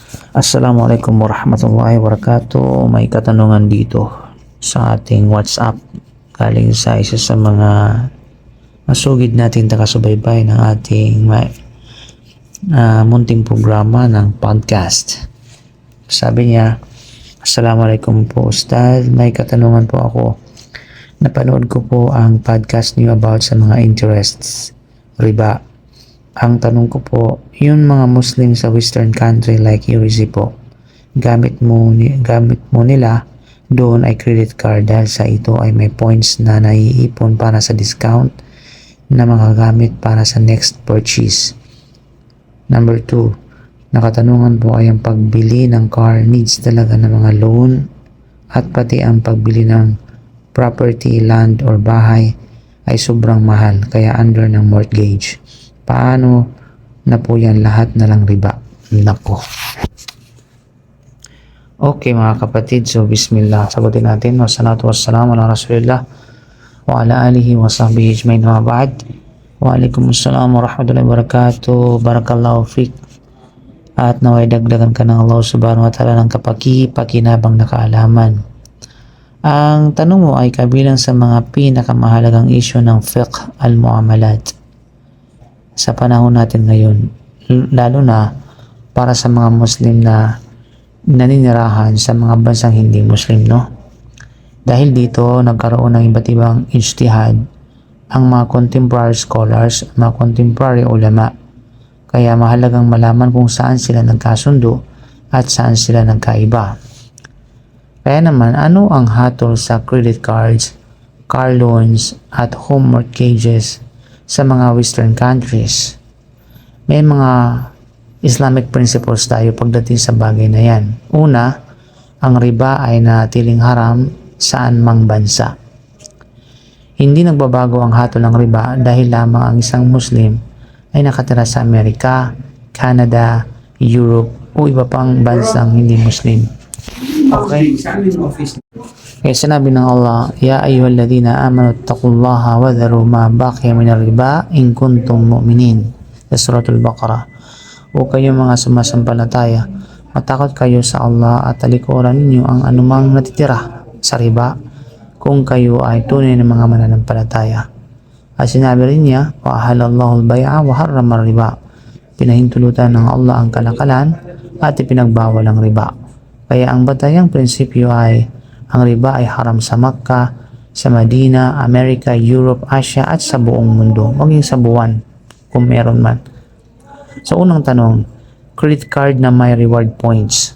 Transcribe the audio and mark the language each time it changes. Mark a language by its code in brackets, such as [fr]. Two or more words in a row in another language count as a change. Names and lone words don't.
[ar] السلام عليكم ورحمة الله وبركاته. [tl] May katanungan dito sa ating WhatsApp galing sa isa sa mga masugid natin takasubaybay ng ating munting programa ng podcast. Sabi niya, Assalamualaikum po Ustad, may katanungan po ako. Napanood ko po ang podcast niyo about sa mga interests, riba. Ang tanong ko po, yung mga Muslim sa [en] Western country [tl] like UAE po, gamit mo nila doon ay [en] credit card [tl] dahil sa ito ay may points na naiipon para sa discount na magagamit para sa [en] next purchase. [tl] Number 2, nakatanungan po ay ang pagbili ng [en] car needs [tl] talaga ng mga loan at pati ang pagbili ng [en] property, land or [tl] bahay ay sobrang mahal kaya under ng mortgage. Paano na po yan lahat na lang riba? Nako. Okay mga kapatid, so bismillah. Sagutin natin. [ar] والصلاة والسلام على رسول الله وعلى آله وصحبه أجمعين وبعد. وعليكم السلام ورحمة الله وبركاته. بارك الله فقه. [tl] At naway dagdagan ka ng Allah [ar] سبحانه وتعالى [tl] ng kapaki-pakinabang na kaalaman. Ang tanong mo ay kabilang sa mga pinakamahalagang issue ng [ar] فقه المعاملات [tl] sa panahon natin ngayon, lalo na para sa mga Muslim na naninirahan sa mga bansang hindi Muslim, no? Dahil dito nagkaroon ng iba't ibang ijtihad ang mga [en] contemporary scholars, [tl] mga contemporary ulama. Kaya mahalagang malaman kung saan sila nagkasundo at saan sila nagkaiba. Kaya naman, ano ang hatol sa [en] credit cards, car loans [tl] at [en] home mortgages [tl] sa mga [en] Western countries? [tl] May mga [en] Islamic principles [tl] tayo pagdating sa bagay na yan. Una, ang riba ay nanatiling haram saan mang bansa. Hindi nagbabago ang hatol ng riba dahil lamang ang isang Muslim ay nakatira sa Amerika, Canada, Europe o iba pang bansang hindi Muslim. Okay? Kaya sinabi ng Allah, [ar] يا أيها الذين آمنوا اتقوا الله وذروا ما بقي من الربا إن كنتم مؤمنين. [tl] Sa Suratul Baqarah. O kayo mga sumasampalataya, matakot kayo sa Allah at talikuran ninyo ang anumang natitira sa riba kung kayo ay tunay na mga mananampalataya. At sinabi rin niya, [ar] وأحل الله البيع وحرم الربا. [tl] Pinahintulutan ng Allah ang kalakalan at ipinagbawal ang riba. Kaya ang batayang prinsipyo ay ang riba ay haram sa Makkah, sa Madina, Amerika, Europe, Asia at sa buong mundo, maging sa buwan kung meron man. So unang tanong, [en] credit card [tl] na may [en] reward points.